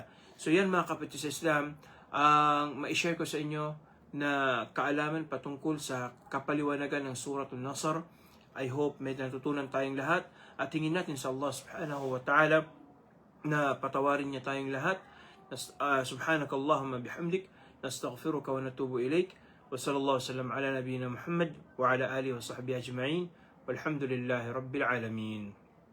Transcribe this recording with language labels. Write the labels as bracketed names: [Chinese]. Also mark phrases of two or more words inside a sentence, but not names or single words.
[Filipino] So yan mga kapatid sa Islam, ang ma-share ko sa inyo na kaalaman patungkol sa kapaliwanagan ng Suratul Nasr. [English] I hope [Filipino] may natutunan tayong lahat at hingin natin sa Allah [Arabic] سبحانه وتعالى [Filipino] na patawarin niya tayong lahat. [Arabic] سبحانك اللهم بحمدك نستغفرك ونتوب إليك. وصلى الله وسلم على نبينا محمد وعلى آله وصحبه أجمعين. والحمد لله رب العالمين.